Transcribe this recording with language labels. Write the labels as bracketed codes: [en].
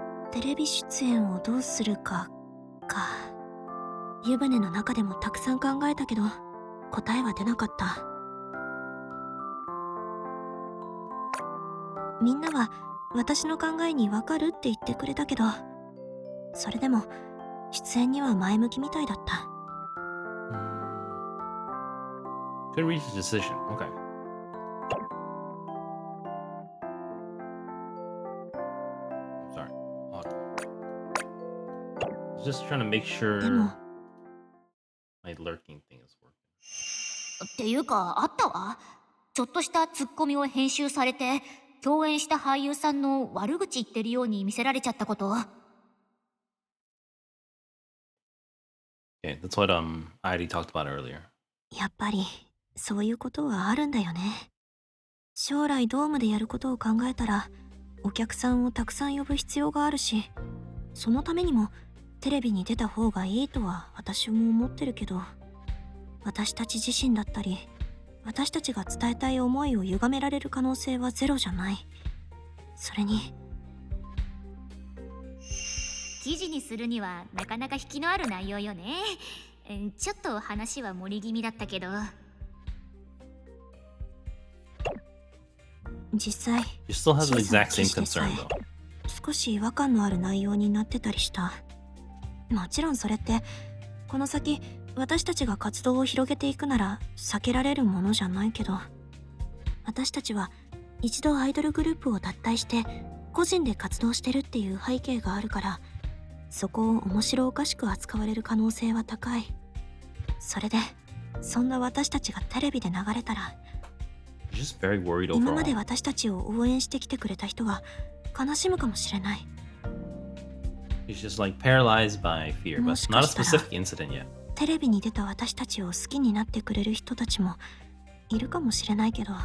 [ja] テレビ出演をどうするか湯船の中でもたくさん考えたけど答えは出なかった。みんなは私の考えに分かるって言ってくれたけど、それでも出演には前向きみたいだった。 [en] Couldn't reach a decision. Okay. Sorry. Just trying to make sure my lurking thing is working. [ja] っていうか、あったわ。ちょっとしたツッコミを編集されて、共演した俳優さんの悪口言ってるように見せられちゃったこと。 [en] Okay, that's what I already talked about earlier. [ja] やっぱりそういうことはあるんだよね。将来ドームでやることを考えたらお客さんをたくさん呼ぶ必要があるし、そのためにもテレビに出た方がいいとは私も思ってるけど、私たち自身だったり私たちが伝えたい思いを歪められる可能性はゼロじゃない。それに記事にするにはなかなか引きのある内容よね。ちょっと話は盛り気味だったけど。実際 [en] You still have the exact same concern though. [ja] 少し違和感のある内容になってたりした。もちろんそれってこの先私たちが活動を広げていくなら避けられるものじゃないけど、私たちは一度アイドルグループを脱退して個人で活動してるっていう背景があるから、そこを面白おかしく扱われる可能性は高い。それでそんな私たちがテレビで流れたら、 [en] Just very worried overall. [ja] 今まで私たちを応援してきてくれた人は悲しむかもしれない。 [en] He's just like paralyzed by fear, but not a specific incident yet. [ja] テレビに出た私たちを好きになってくれる人たちもいるかもしれないけど、